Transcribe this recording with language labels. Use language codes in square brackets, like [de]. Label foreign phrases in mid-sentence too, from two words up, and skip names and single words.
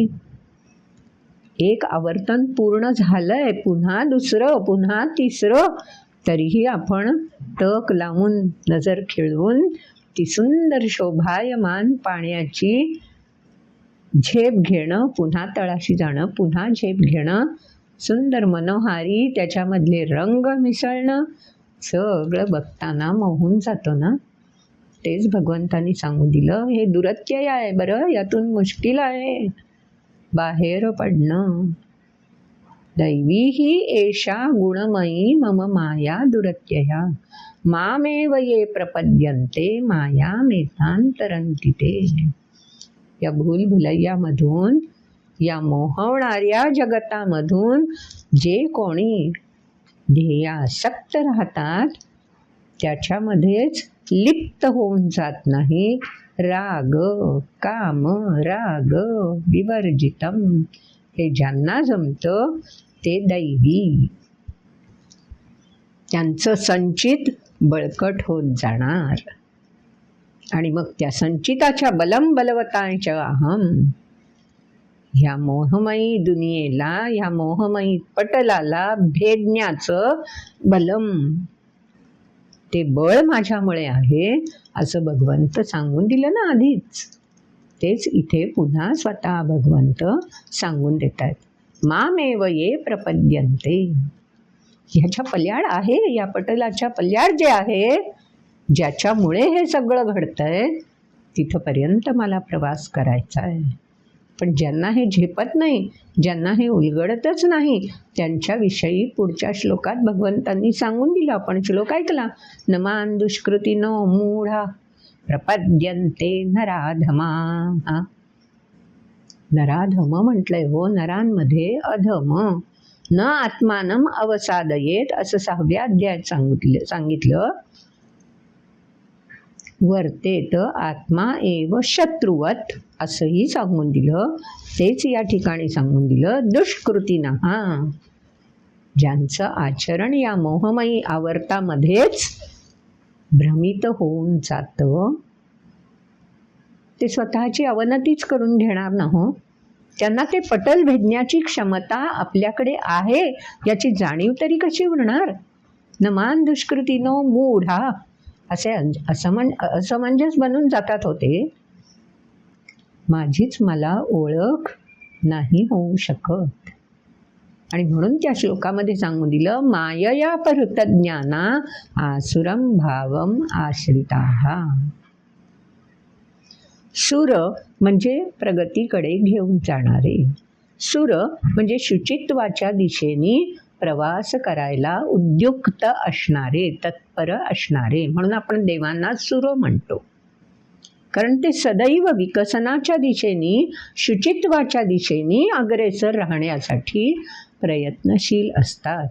[mr] एक आवर्तन पूर्ण झालंय, पुन्हा दुसरं, पुन्हा तिसरं, तरीही आपण टक लावून नजर खिळवून ती सुंदर शोभायमान पाण्याची झेप घेणं, पुन्हा तळाशी जाणं, पुन्हा झेप घेणं, सुंदर मनोहारी त्याच्यामधले रंग मिसळणं, सगळं बघताना मोहून जातं ना. तेच भगवंतांनी सांगून दिलं, हे दुरत्यय आहे बरं, यातून मुश्किल आहे बाहेर पडणं. [sa] दैवी ही एषा गुणमयी मम माया दुरत्यया मामेव ये प्रपद्यन्ते माया मेतांतरन्ति ते. [mr] या भूलभुलैयामधून, या मोहवणाऱ्या जगतामधून जे कोणी ध्येयासक्त राहतात त्याच्यामध्येच लिप्त होऊन जात नाहीत. [sa] राग काम राग विवर्जितम, [mr] हे ज्यांना जमतं ते दैवी. त्यांचं संचित बळकट होत जाणार आणि मग त्या संचिताच्या [sa] बलम बलवतांच अहम, [mr] ह्या मोहमयी दुनियेला, ह्या मोहमयी पटलाला भेदण्याचं बलम, ते बळ माझ्यामुळे आहे असं भगवंत सांगून दिलं ना आधीच. तेच इथे पुन्हा स्वतः भगवंत सांगून देत आहेत. [sa] मामेव ये प्रपद्यन्ते. [mr] ह्याच्या पल्याड आहे, या पटलाच्या पल्याड जे आहे, ज्याच्यामुळे हे सगळं घडतंय, तिथपर्यंत मला प्रवास करायचा आहे. पण ज्यांना हे झेपत नाही, ज्यांना हे उलगडतच नाही, त्यांच्याविषयी पुढच्या श्लोकात भगवंतांनी सांगून दिलं. आपण श्लोक ऐकला. [sa] नमान दुष्कृतीनो मूढा प्रपद्यन्ते नराधमा. [mr] नराधम म्हटलंय हो. नरांमध्ये अधम. [sa] न आत्मानम अवसादयेत [mr] असं 6व्या अध्यायात सांगितलं. [sa] वर्तेत आत्मा एव शत्रुवत [mr] असंही सांगून दिलं. तेच या ठिकाणी सांगून दिलं. दुष्कृतीनं, ज्यांचं आचरण या मोहमयी आवर्तामध्येच भ्रमित होऊन जातं, ते स्वतःची अवनतीच करून घेणार ना हो. त्यांना ते पटल भेदण्याची क्षमता आपल्याकडे आहे याची जाणीव तरी कशी होणार. [sa] नमान दुष्कृतीनो मूढा [mr] असे असमंजस बनून जातात होते. माझीच मला ओळख नाही होऊ शकत. आणि म्हणून त्या श्लोकामध्ये सांगून दिलं. [sa] मायया परुतज्ञाना आसुरम भावम आश्रिताः. [mr] सुर म्हणजे प्रगतीकडे घेऊन जाणारे. सुर म्हणजे शुचित्वाच्या दिशेने प्रवास करायला उद्युक्त असणारे, तत्पर असणारे. म्हणून आपण देवांना सुर म्हणतो. कारण ते सदैव विकसनाच्या दिशेने, शुचित्वाच्या दिशेने अग्रेसर राहण्यासाठी प्रयत्नशील असतात.